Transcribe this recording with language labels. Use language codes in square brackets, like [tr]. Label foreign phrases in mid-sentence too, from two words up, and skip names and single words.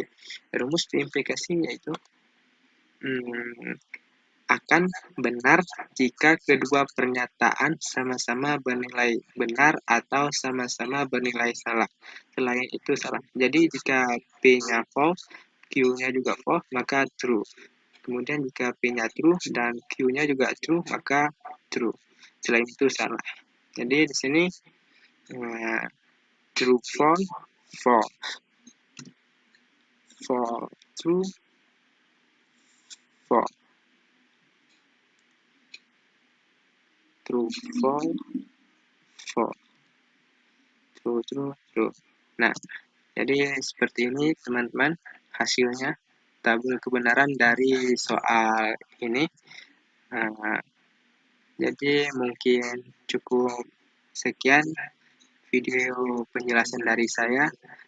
[id] Rumus P implikasi yaitu akan benar jika kedua pernyataan sama-sama bernilai benar atau sama-sama bernilai salah. Selain itu salah. Jadi jika P-nya false, Q-nya juga false, maka true. Kemudian jika P-nya true dan Q-nya juga true, maka true. Selain itu salah. Jadi di sini [en] true false, false, false true, false, true false, false, true true true. [id] Nah, jadi seperti ini teman-teman hasilnya tabel kebenaran dari soal ini. Nah, jadi mungkin cukup sekian video penjelasan dari saya.